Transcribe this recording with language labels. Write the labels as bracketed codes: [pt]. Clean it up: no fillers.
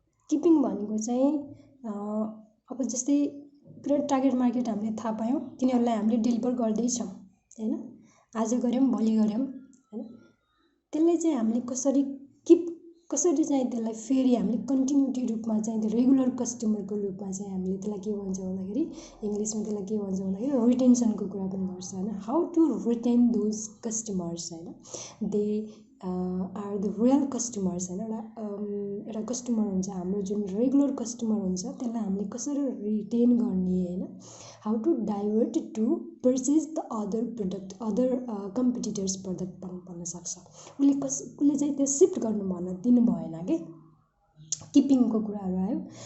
[ne] Keeping भनेको चाहिँ अब जस्तै पुरा टार्गेट मार्केट हामीले थाहा पायौँ, तिनीहरूलाई हामीले डेलिभर गर्दैछौँ होइन, आज गऱ्यौँ भोलि गऱ्यौँ होइन, त्यसलाई चाहिँ हामीले कसरी चाहिँ त्यसलाई फेरि हामीले कन्टिन्युटी रूपमा चाहिँ त्यो रेगुलर कस्टमरको रूपमा चाहिँ हामीले त्यसलाई के भन्छ भन्दाखेरि इङ्ग्लिसमा त्यसलाई के भन्छ भन्दाखेरि रिटेन्सनको कुरा पनि गर्छ होइन। [en] How to retain those customers होइन, they are the real customers होइन। [ne] एउटा कस्टमर हुन्छ हाम्रो जुन रेगुलर कस्टमर हुन्छ त्यसलाई हामीले कसरी रिटेन गर्ने होइन। [en] how to divert to purchase the other product other competitors product [ne] भन्न सक्छ। उसले चाहिँ त्यो सिफ्ट गर्नु भन्न दिनु भएन कि किपिङको कुराहरू आयो।